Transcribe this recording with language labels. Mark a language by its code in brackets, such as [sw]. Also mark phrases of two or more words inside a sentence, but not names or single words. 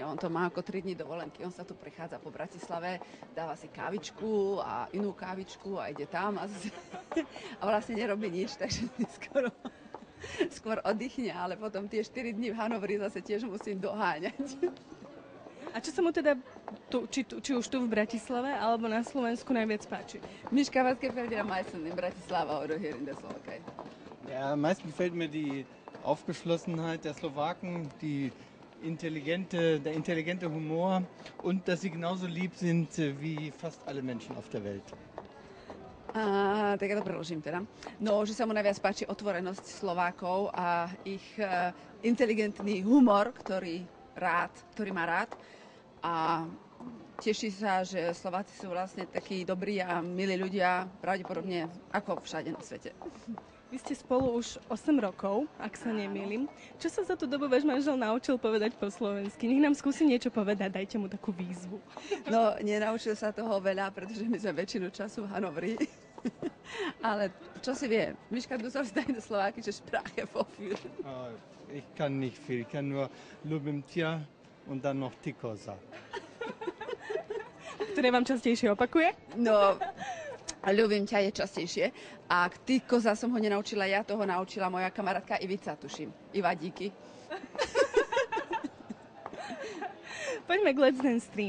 [sk] On to má ako 3 dni dovolenky. On sa tu prechádza po Bratislave, dáva si kávičku a inú kávičku a ide tam a vlastne nerobí nič, takže skôr oddychne, ale potom tie 4 dni v Hanovri zase tiež musím doháňať. A čo sa mu teda, či už tu v Bratislave, alebo na Slovensku najviac páči? Miška, [de] was gefällt dir am meisten in Bratislava oder hier in der Slowakei? Ja, am meisten gefällt mir die Aufgeschlossenheit der Slowaken, der intelligente Humor und dass sie genauso lieb sind wie fast alle Menschen auf der Welt. [sk] Tak ja to preložím teda. No, že sa mu najviac páči otvorenosť Slovákov a ich inteligentný humor, ktorý má rád. A teší sa, že Slováci sú vlastne takí dobrí a milí ľudia, pravdepodobne ako všade na svete. Vy ste spolu už 8 rokov, ak sa nemýlim. Čo sa za tú dobu váš manžel naučil povedať po slovensky? Nech nám skúsi niečo povedať, dajte mu takú výzvu. No, nenaučil sa toho veľa, pretože my sme väčšinu času v Hanovri. Ale čo si vie, Miška, [de] du sollst deine slowakische Sprache vorführen. Ich kann nicht viel, ich kann nur [sk] Lubim tia [de] und dann noch Tikosa. [sk] Ktoré vám častejšie opakuje? No, ľubím ťa je častejšie. A ty koza som ho nenaučila ja, toho naučila moja kamarátka Ivica, tuším. Iva, díky. Poďme k Let's Dance 3.